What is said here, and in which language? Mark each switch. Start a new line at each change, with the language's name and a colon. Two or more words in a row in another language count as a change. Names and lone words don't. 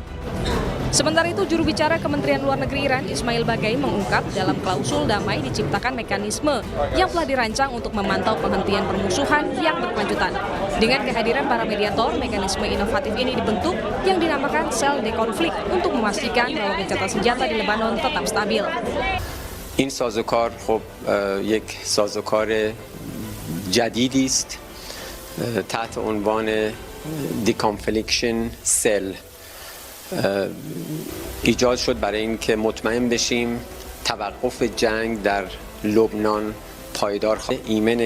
Indonesian: Sementara itu, juru bicara Kementerian Luar Negeri Iran, Ismail Baghaei, mengungkap dalam klausul damai diciptakan mekanisme yang telah dirancang untuk memantau penghentian permusuhan yang berkelanjutan. Dengan kehadiran para mediator, mekanisme inovatif ini dibentuk yang dinamakan sel dekonflik untuk memastikan bahwa gencatan senjata di Lebanon tetap stabil.
Persian: این سازوکار خب یک سازوکار جدیدی است تحت عنوان
English: deconfliction cell
Persian: ایجاد شد برای اینکه مطمئن بشیم توقف جنگ در لبنان پایدار ایمن